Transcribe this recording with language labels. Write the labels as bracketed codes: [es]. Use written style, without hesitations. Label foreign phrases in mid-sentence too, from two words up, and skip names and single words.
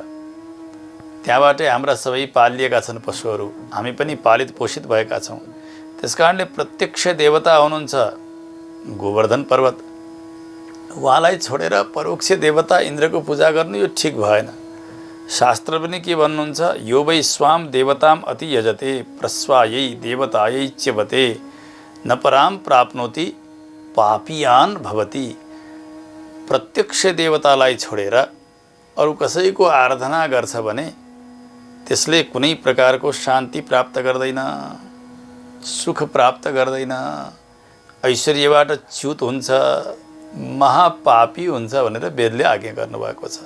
[ne] त्यहाँबाटै हाम्रा सबै पालिएका छन् पशुहरू, हामी पनि पालित पोषित भएका छौँ। त्यसकारणले प्रत्यक्ष देवता हुनुहुन्छ गोवर्धन पर्वत। उहाँलाई छोडेर परोक्ष देवता इन्द्रको पूजा गर्नु यो ठिक भएन। शास्त्र पनि के भन्नुहुन्छ, [sa] यो वै स्वाम देवताम अति यजते प्रस्वायै देवतायै च्यवते न पराम प्राप्नोति पापियान भवति। [ne] प्रत्यक्ष देवतालाई छोडेर अरू कसैको आराधना गर्छ भने त्यसले कुनै प्रकारको शान्ति प्राप्त गर्दैन, सुख प्राप्त गर्दैन, ऐश्वर्यबाट च्युत हुन्छ, महापापी हुन्छ भनेर वेदले आज्ञा गर्नुभएको छ।